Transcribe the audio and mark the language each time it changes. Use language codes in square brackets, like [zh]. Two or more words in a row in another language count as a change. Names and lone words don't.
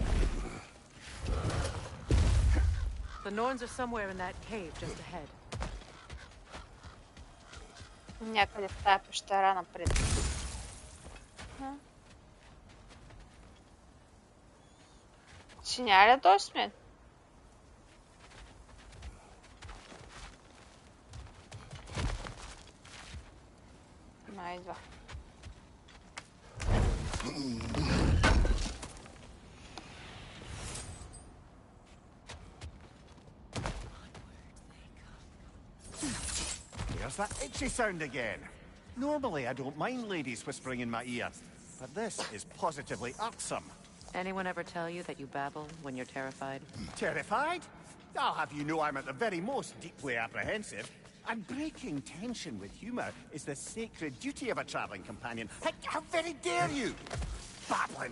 [en] The Norns are somewhere in that cave just ahead. [bg] Някъде в тая пещера напред. Ще няма ли да дойде с мен? Идва. [en] There's that itchy sound again. Normally, I don't mind ladies whispering in my ear, but this is positively irksome. Anyone ever tell you that you babble when you're terrified? Terrified? I'll have you know I'm at the very most deeply apprehensive. And breaking tension with humour is the sacred duty of a travelling companion. How very dare you? Babbling!